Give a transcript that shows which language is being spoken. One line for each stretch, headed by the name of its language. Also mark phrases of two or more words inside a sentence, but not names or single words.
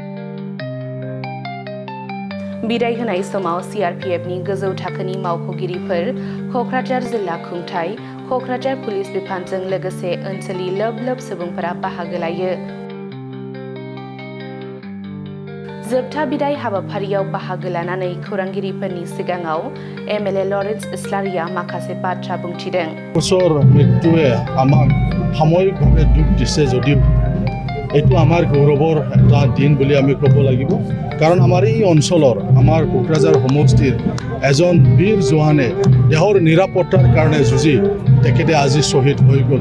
Bodo: बिदाय होनाय समाव CRPFनि गोजौ थाखोनि मावख'गिरिफोर, कक्राझार जिल्ला खुंथाय, कक्राझार पुलिस बिफानजों लोगोसे ओनसोलनि लोब सुबुंफोरा बाहागो लायो। जोबथा बिदाय हाबाफारियाव बाहागो लानानै खौरांगिरिफोरनि सिगाङाव MLA लरेन्स इस्लारिया माखासे बाथ्रा बुंथिदों।
Assamese: ঘোষৰ মৃত্যুৱে আমাক সাময়িকভাৱে দুখ দিছে যদিও এইটো আমাৰ গৌৰৱৰ এটা দিন বুলি আমি ক'ব লাগিব। কাৰণ আমাৰ এই অঞ্চলৰ আমাৰ কোকৰাঝাৰ সমষ্টিৰ এজন বীৰ জোৱানে দেহৰ নিৰাপত্তাৰ কাৰণে যুঁজি তেখেতে আজি শ্বহীদ হৈ গ'ল।